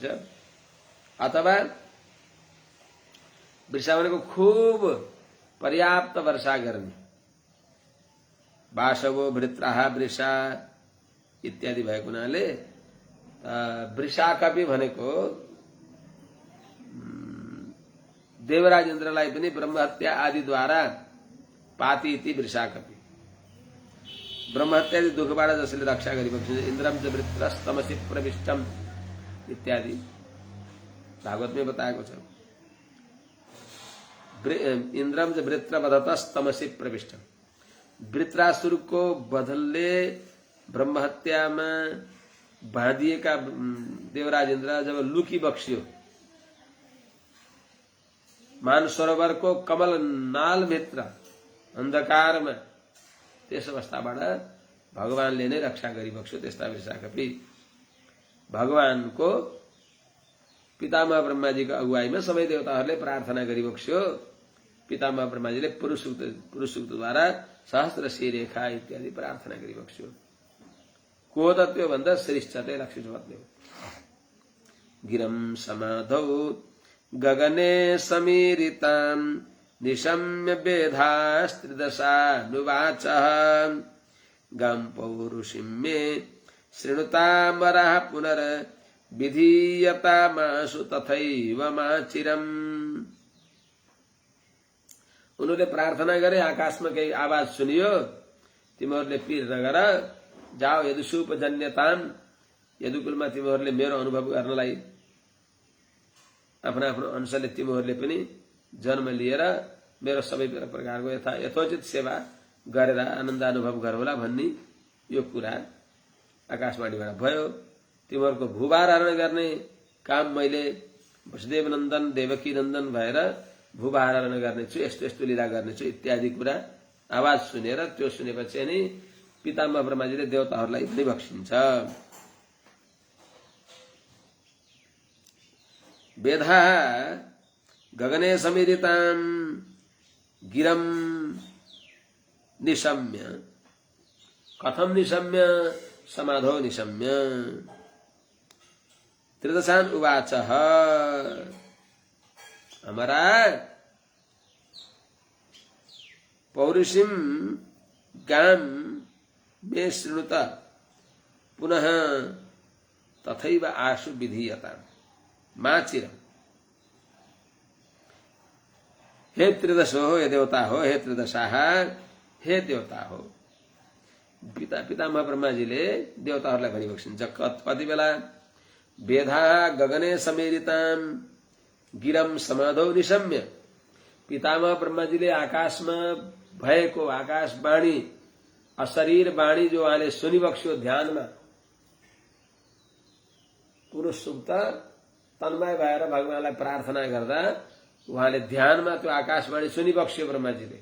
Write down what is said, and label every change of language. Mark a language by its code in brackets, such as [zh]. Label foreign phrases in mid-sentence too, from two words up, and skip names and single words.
[ne] अथवा वृषा भनेको खूब पर्याप्त वर्षा गर्ने, [sa] वासवो भृत्राः वृषा [ne] इत्यादि भएको हुनाले वृषा कपि भनेको देवराज इन्द्रलाई पनि ब्रह्महत्या आदिद्वारा [sa] पाति इति वृषा कपि, [ne] ब्रह्महत्यादि दुःखबाट जसले रक्षा गरी बक्सिन्छ। [sa] इन्द्रम च वृत्रस्तमसि प्रविष्टम [ne] इत्यादि भागवतमै बताएको छ। [sa] इन्द्रम च वृत्र वधतस्तमसि प्रविष्टम, [ne] वृत्रासुरको वधले ब्रह्महत्यामा बाँधिएका देवराज इन्द्र जब लुकी बक्सियो, मानसरोवरको कमल नाल भित्र अन्धकारमा त्यस अवस्थाबाट भगवानले नै रक्षा गरिबक्स्यो। त्यस्ता विशाखपी भगवानको पितामह ब्रह्माजीको अगुवाईमा सबै देवताहरूले प्रार्थना गरिबक्स्यो। पितामह ब्रह्माजीले पुरुष सूक्तद्वारा सहस्र रेखा इत्यादि प्रार्थना गरिबक्स्यो। को त त्यो भन्दा श्रेष्ठते लक्ष्मीपत्नी हो। [sa] गिरम समाधौ गगने समीरितां निशम्य वेधास्त्रिदशानुवाच गं पौरुषीं मे शृणुतामरः पुनर्विधीयतामाशु तथैव माचिरम्। [ne] उन्होंने प्रार्थना गरे, आकाशमा केही आवाज सुनियो, तिमीहरूले पीर नगर, जाओ यदुषुपजन्यताम, यदुकुलमा तिमीहरूले मेरो अनुभव गर्नलाई आफ्नो आफ्नो अंशले तिमीहरूले पनि जन्म लिएर मेरो सबै प्रकारको यथोचित सेवा गरेर आनन्द अनुभव गरौला भन्ने यो कुरा आकाशवाणीबाट भयो। तिमीहरूको भूभार हरण गर्ने काम मैले वसुदेव नन्दन देवकी नन्दन भएर भूभार हरण गर्नेछु, यस्तो यस्तो लीला गर्नेछु इत्यादि कुरा आवाज सुनेर त्यो सुनेपछि नि पितामह ब्रह्माजीले देवताहरूलाई पनि बक्सिन्छ। [sa] वेधा गगने समीरितां गिरम निशम्य। कथम निशम्य? समाधो निशम्य। त्रिदशान उवाच हमारा पौरुषीं गां मे शृणुत पुनः तथैव आशु विधीयताम् माचिरम्। [ne] हे त्रिदशो हो, हे देवता हो, [sa] हे त्रिदशाः, [ne] हे देवता हो। पितामह ब्रह्माजीले देवताहरूलाई भनिबक्सिन्छ। कति बेला? [sa] वेधा गगने समेरिताम गिरम समाधौ निशम्य। [ne] पितामह ब्रह्माजीले आकाशमा भएको आकाशवाणी अशरीर वाणी जो उहाँले सुनिबक्स्यो ध्यानमा, पुरुष सुक्त तन्मय भएर भगवानलाई प्रार्थना गर्दा उहाँले ध्यानमा त्यो आकाशवाणी सुनिबक्स्यो ब्रह्माजीले।